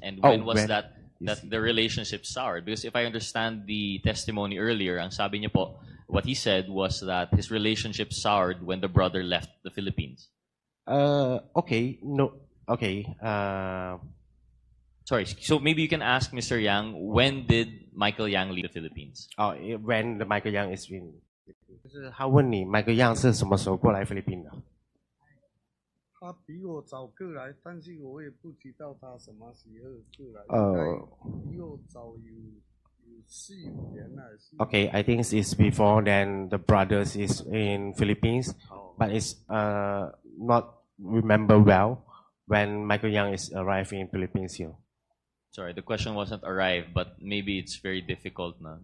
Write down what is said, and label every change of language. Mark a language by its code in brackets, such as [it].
[en] And when was that the relationship soured? Because if I understand the testimony earlier, [tl] ang sabi niya po, [en] what he said was that his relationship soured when the brother left the Philippines. Okay, no, okay. Sorry, so maybe you can ask Mr. Yang, when did Michael Yang leave the Philippines? Oh, when the Michael Yang is in. [zh] 就是他问你 Michael Yang 是什么时候过来菲律宾的？他比我早过来，但是我也不知道他什么时候过来。比我早有4-5年还是。 [en] Okay, I think it's before then the brothers is in Philippines, but it's not remember well when Michael Yang is arriving in Philippines here. Sorry, the question wasn't arrived, but maybe it's very difficult na.